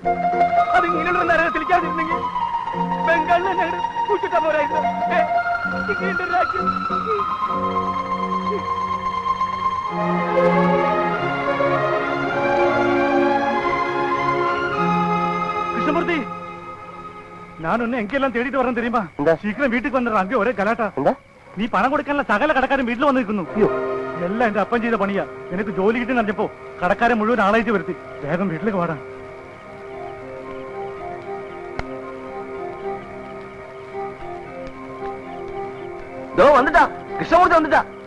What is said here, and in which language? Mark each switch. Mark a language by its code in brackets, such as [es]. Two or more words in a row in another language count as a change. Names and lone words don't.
[ml] അത് ഇങ്ങനെയുള്ള നരകത്തിലേക്കാതിരുന്നെങ്കിൽ ബംഗാളിൽ ഞങ്ങൾ കൂട്ടിട്ടാ പോരായിരുന്നു. കൃഷ്ണമൂർത്തി, [ta] நான் ஒன்னு எங்கெல்லாம் தேடிட்டு வரேன் தெரியுமா? சீக்கிரம் வீட்டுக்கு வந்துடுறேன். அங்கே ஒரே கலாட்டா. நீ பணம் [ml] കൊടുക്കാനുള്ള സകല കടക്കാരും വീട്ടിൽ വന്നിരിക്കുന്നു. എല്ലാം എന്റെ അപ്പൻ ചെയ്ത പണിയാ. എനിക്ക് ജോലി കിട്ടി നടന്നപ്പോ കടക്കാരെ മുഴുവൻ ആളായിട്ട് വരുത്തി. വേഗം വീട്ടിലേക്ക് വാടാ. വന്നിട്ടാ കൃഷ്ണമൂർത്തി വന്നിട്ടാ.